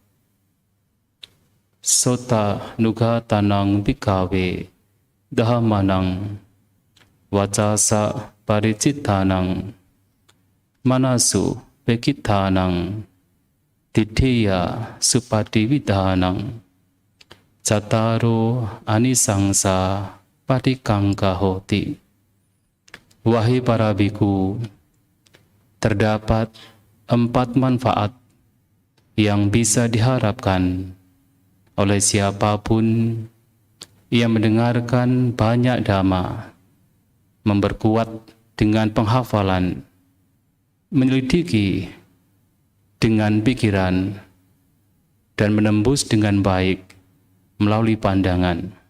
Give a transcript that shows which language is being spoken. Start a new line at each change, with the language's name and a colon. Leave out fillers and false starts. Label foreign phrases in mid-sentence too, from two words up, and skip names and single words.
Pali: Sota nugatanang bhikkhave dhammanang vacasa paricittanang manasu pekittanang tithiya supatividanang cattaro anisangsa patikangka hoti.
Indonesian: Wahai para biku, terdapat 4 manfaat yang bisa diharapkan oleh siapapun yang mendengarkan banyak dhamma, memperkuat dengan penghafalan, menyelidiki dengan pikiran, dan menembus dengan baik melalui pandangan.